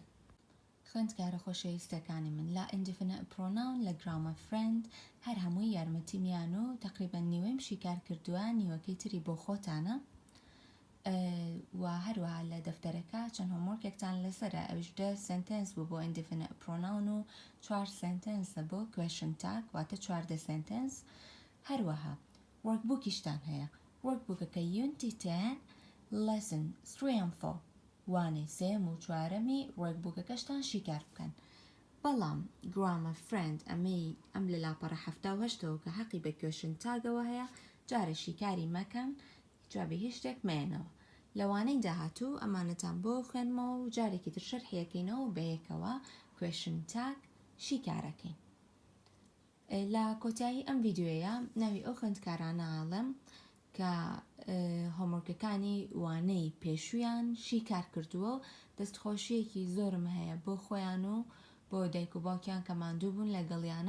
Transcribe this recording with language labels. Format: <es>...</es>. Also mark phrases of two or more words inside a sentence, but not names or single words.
<ckb>خوێندکارە خۆشەویستەکانی من لا</ckb> <en>indefinite pronoun</en> <ckb>لە</ckb> <en>grammar friend</en> <ckb>هەر هەمووی یارمەتیمیان و تقریبا نیوەیم شیکار کردووە نیوەکەی تری بۆ خۆتانە و هەروەها لە دەفتەرەکە چەند هۆمۆرکێکتان لەسەرە ئەوش 10 sentence بوو بۆ</ckb> <en>indefinite pronoun</en> <ckb>و 4 sentence بۆ</ckb> <en>question tag</en> <ckb>واتە 14 sentence. هەروەها workbookیشتان هەیە workbookەکە</ckb> <en>Unit 10 Lesson 3 and 4</en> <ckb>وانەی سێم و چوارەمی workbookەکەشتان شیکار بکەن. بەڵام</ckb> <en>grammar friend</en> <ckb>ئەم لە لاپەڕە 78ەوە کە حەقی بە</ckb> <en>question tag</en> <ckb>ەوە هەیە جارە شیکاری مەکەن جوابی هیچ شتێک مێنەوە. لەوانەی داهاتوو ئەمانەتان بۆ خوێنمەوە و جارێکی تر شەرحیەکەینەوە بەیەکەوە</ckb> <en>question tag</en> <ckb>شیکارەکەین. لە کۆتایی ئەم ڤیدیۆیە ناوی ئەو خوێندکارانە ئاڵم کە هۆمۆرکەکانی وانەی پێشویان شیکار کردووە و دەستخۆشیەکی زۆرم هەیە بۆ خۆیان و بۆ دایک و باوکیان کە ماندوو بوون لەگەڵیانە.</ckb>